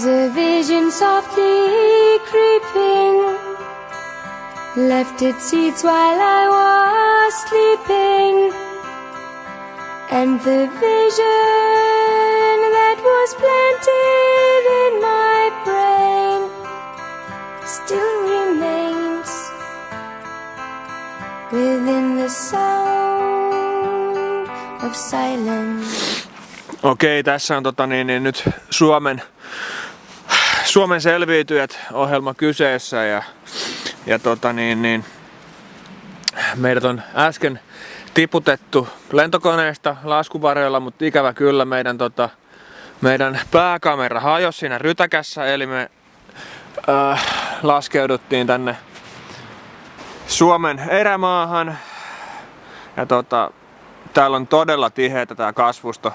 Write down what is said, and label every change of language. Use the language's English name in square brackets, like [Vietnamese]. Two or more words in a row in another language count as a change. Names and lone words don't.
[English] a vision softly creeping left its seeds while I was sleeping, and the vision that was planted in my brain still remains within the sound of silence. [Finnish] Okei, tässä on nyt Suomen selviytyjät ohjelma kyseessä ja meidät on äsken tiputettu lentokoneesta laskuvarjoilla, mutta ikävä kyllä meidän pääkamera hajosi siinä rytäkässä, eli me laskeuduttiin tänne Suomen erämaahan ja täällä on todella tiheätä tää kasvusto.